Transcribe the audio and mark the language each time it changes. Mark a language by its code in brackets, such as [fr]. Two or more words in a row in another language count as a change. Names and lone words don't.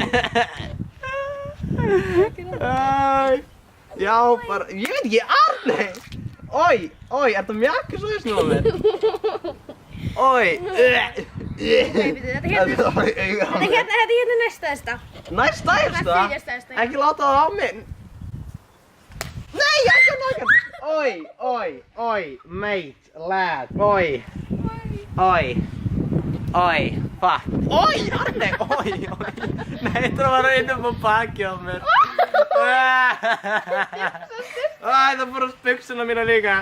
[is] Já, bara, ég veit ekki, Arney. Er það mjaka svo þessum á mér? Þetta er hérna næsta stærsta. Næst stærsta? Það er 4. stærsta. Ekki láta það á mig. [en] Oi, mate, lad, oi. Oi, va. Oj, Arne, oj. [sv] Nej, jag tror man är inne på packen men. Ai, då får byxorna mina ligga.